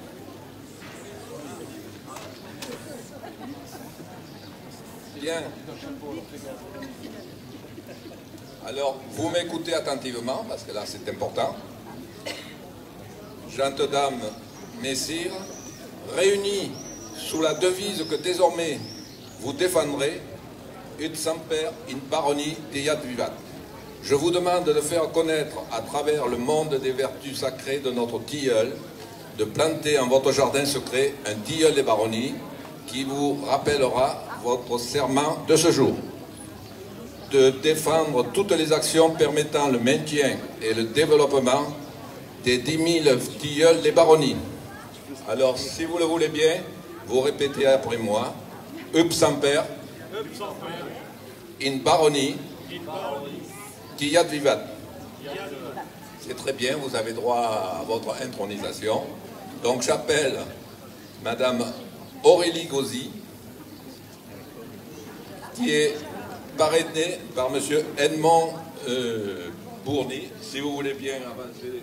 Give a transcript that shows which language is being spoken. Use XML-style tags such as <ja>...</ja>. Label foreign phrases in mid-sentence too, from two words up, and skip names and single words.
<fr>Bien. Alors, vous m'écoutez attentivement, parce que là c'est important. Gente Dame, Messire, réunis sous la devise que désormais vous défendrez,</fr> <la>ut semper in baroni deiat vivat.</la> <fr>Je vous demande de faire connaître à travers le monde des vertus sacrées de notre tilleul, de planter en votre jardin secret un tilleul des baronnies qui vous rappellera votre serment de ce jour. De défendre toutes les actions permettant le maintien et le développement des 10 000 tilleuls des baronnies. Alors, si vous le voulez bien, vous répétez après moi,</fr> <la>up semper, in baroni, deiat vivat.</la> <fr>C'est très bien, vous avez droit à votre intronisation. Donc j'appelle Madame Aurélie Gauzy, qui est parrainée par Monsieur Edmond Bourny, si vous voulez bien avancer.</fr>